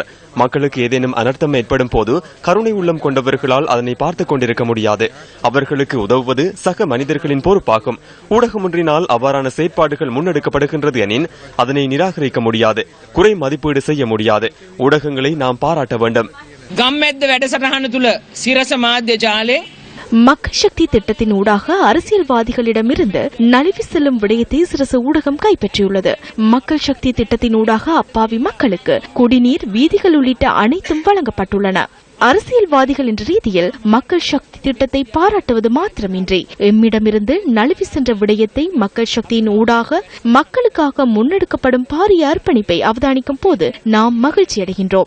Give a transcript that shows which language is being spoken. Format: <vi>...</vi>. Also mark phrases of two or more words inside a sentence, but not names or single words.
<ta>மக்களுக்கு ஏதேனும் அனர்த்தம் ஏற்படும் போது கருணை உள்ளம் கொண்டவர்களால் அதனை பார்த்துக் கொண்டிருக்க முடியாது. அவர்களுக்கு உதவுவது சக மனிதர்களின் பொறுப்பாகும். ஊடகம் ஒன்றினால் அவ்வாறான செயற்பாடுகள் முன்னெடுக்கப்படுகின்றது எனின் அதனை நிராகரிக்க முடியாது, குறை மதிப்பீடு செய்ய முடியாது. ஊடகங்களை நாம் பாராட்ட வேண்டும்.</ta> <si>ගම්මැද්ද වැඩසටහන තුළ සිරස මාධ්‍ය ජාලේ</si> <ta>மக்கள் சக்தி திட்டத்தின் ஊடாக அரசியல்வாதிகளிடமிருந்து நழுவி செல்லும் விடயத்தை சிரச ஊடகம் கைப்பற்றியுள்ளது. மக்கள் சக்தி திட்டத்தின் ஊடாக அப்பாவி மக்களுக்கு குடிநீர், வீதிகள் உள்ளிட்ட அனைத்தும் வழங்கப்பட்டுள்ளன. அரசியல்வாதிகள் என்ற ரீதியில் மக்கள் சக்தி திட்டத்தை பாராட்டுவது மாத்திரமின்றி எம்மிடமிருந்து நழுவி சென்ற விடயத்தை மக்கள் சக்தியின் ஊடாக மக்களுக்காக முன்னெடுக்கப்படும் பாரிய அர்ப்பணிப்பை அவதானிக்கும் போது நாம் மகிழ்ச்சி அடைகின்றோம்.</ta>